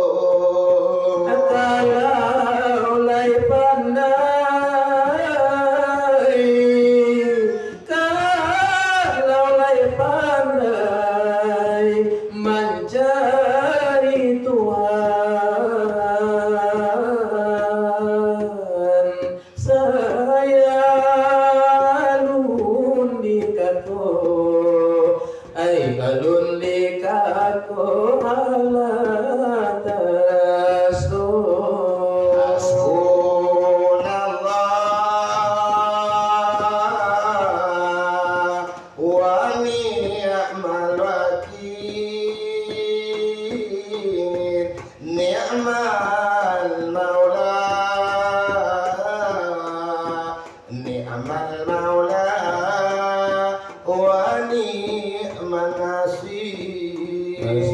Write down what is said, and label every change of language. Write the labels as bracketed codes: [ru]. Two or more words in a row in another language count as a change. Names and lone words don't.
[min] Kalau lai pandai, kalau lai pandai mencari Tuhan, saya alun dikako, alun dikako ala [ar] حسبنا الله ونعم الوكيل، نعم المولى، نعم المولى ونعم النصير.